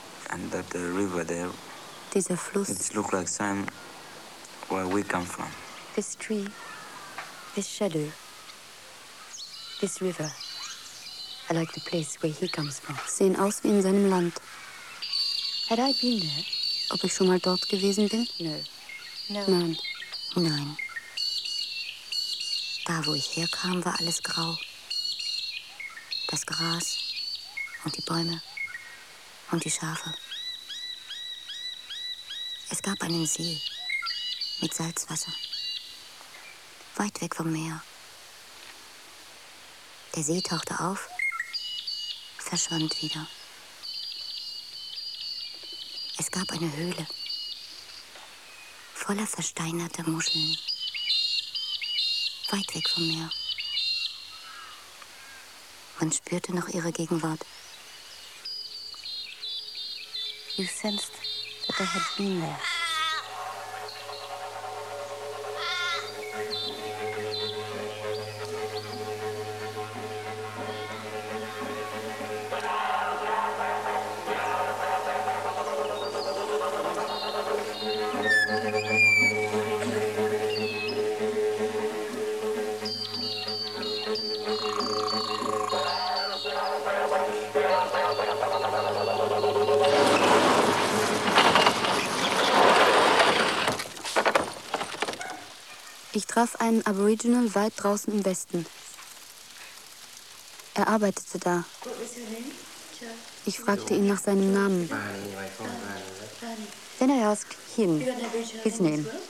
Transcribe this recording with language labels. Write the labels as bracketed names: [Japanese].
[English] And that the river there. [German] Dieser Fluss. [English] It look like same where we come from. This tree. This shadow. This river. I like the place where he comes from. [German] Sehen aus wie in seinem Land. [English] Had I been there? [German] Ob ich schon mal dort gewesen bin? [English] No. [German] Nein. Nein. Da, wo ich herkam, war alles grau. Das Gras und die Bäume und die Schafe. Es gab einen See mit Salzwasser. Weit weg vom Meer. Der See tauchte auf, verschwand wieder. Es gab eine Höhle voller versteinerter Muscheln, weit weg vom Meer. Man spürte noch ihre Gegenwart. [English] You sensed that they had been there. [German] Ich traf einen Aboriginal weit draußen im Westen. Er arbeitete da. Ich fragte ihn nach seinem Namen. [English] Then I asked him his name.